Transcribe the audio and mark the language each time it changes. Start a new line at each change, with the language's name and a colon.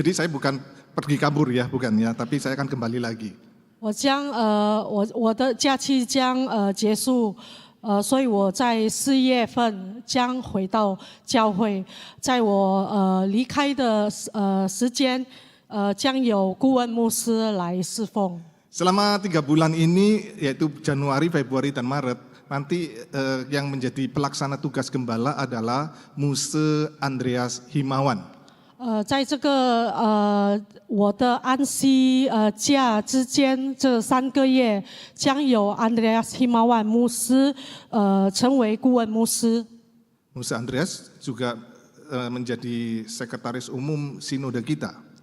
Indonesian: Jadi saya bukan pergi kabur ya, bukan ya, tapi saya akan kembali lagi.
Chinese: 我的假期将结束，所以我在4月份将回到教会。在我离开的时间，将有顾问牧师来侍奉。
Indonesian: Selama 3 bulan ini, yaitu Januari, Februari, dan Maret, nanti yang menjadi pelaksana tugas gembala adalah Muse Andreas Himawan.
Chinese: 在这个我的安息假之间，这3个月将有 Andreas Himawan 牧师成为顾问牧师。
Indonesian: Muse Andreas juga menjadi sekretaris umum sinode kita.